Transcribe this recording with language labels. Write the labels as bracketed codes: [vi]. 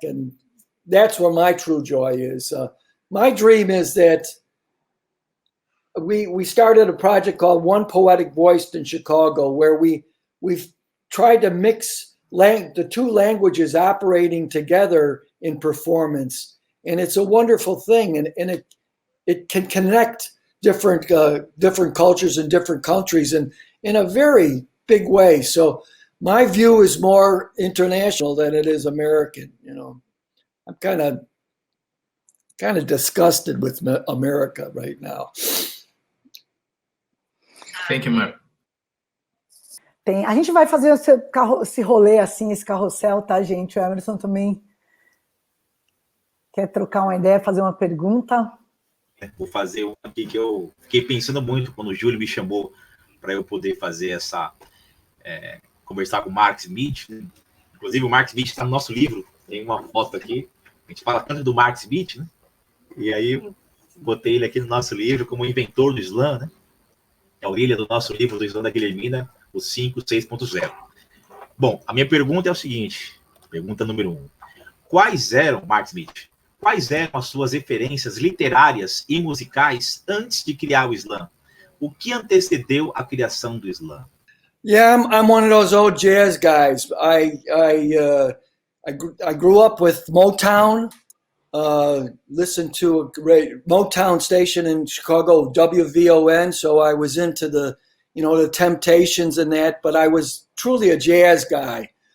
[en] And that's where my true joy is. My dream is that we started a project called One Poetic Voice in Chicago, where we've tried to mix the two languages operating together in performance, and it's a wonderful thing, and it can connect different cultures and different countries and in a very big way. So my view is more international than it is American. I'm kind of disgusted with America right now. Thank you, Marc. [pt] A gente vai fazer esse rolê assim, esse carrossel, tá, gente? O Emerson também quer trocar uma ideia, fazer uma pergunta. Vou fazer uma aqui que eu fiquei pensando muito quando o Júlio me chamou para eu poder fazer essa... conversar com o Marc Smith. Inclusive, o Marc Smith está no nosso livro. Tem uma foto aqui. A gente fala tanto do Marc Smith, né? E aí, botei ele aqui no nosso livro como inventor do slam, né? É a orelha do nosso livro do slam da Guilhermina, o 5.6.0. Bom, a minha pergunta é o seguinte, pergunta número 1. Marc Smith, quais eram as suas referências literárias e musicais antes de criar o slam? O que antecedeu a criação do slam? [en] Yeah, I'm one of those old jazz guys. I grew up with Motown, listened to a great Motown station in Chicago, WVON, so I was into the Temptations and that, but I was truly a jazz guy.